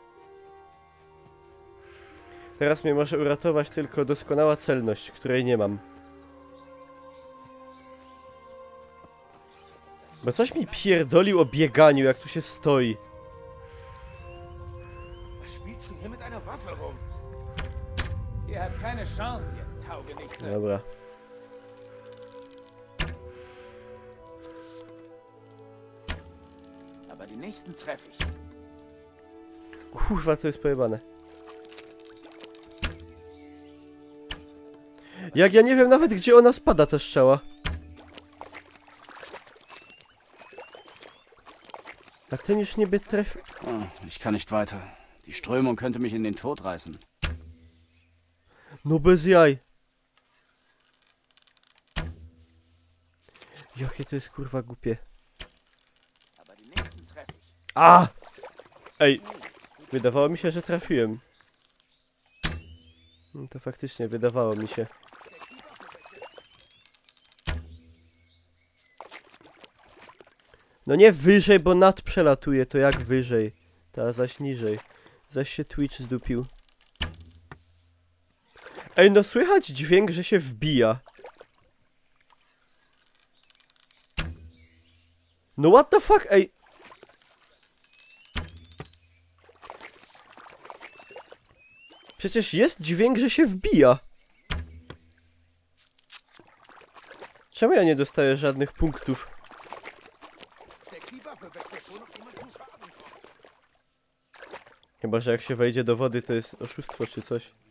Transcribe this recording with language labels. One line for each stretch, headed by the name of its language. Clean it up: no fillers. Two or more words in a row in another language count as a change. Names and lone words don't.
Polish: Teraz mnie może uratować tylko doskonała celność, której nie mam. Bo coś mi pierdolił o bieganiu, jak tu się stoi. Dobra.
German: Aber die nächsten treffe ich.
Polish: Kurwa, to jest pojebane. Jak ja nie wiem nawet, gdzie ona spada, ta strzała. A ten już niby tref...
German: Ich kann nicht weiter. Die Strömung könnte mich in den Tod reißen.
Polish: No bez jaj. Jakie to jest kurwa głupie. A! Ej! Wydawało mi się, że trafiłem. No to faktycznie wydawało mi się. No nie wyżej, bo nad przelatuje, to jak wyżej. Ta zaś niżej. Zaś się Twitch zdupił. Ej, no słychać dźwięk, że się wbija.
English: No what the fuck,
Polish: ej. Przecież jest dźwięk, że się wbija. Czemu ja nie dostaję żadnych punktów? Chyba, że jak się wejdzie do wody, to jest oszustwo czy coś.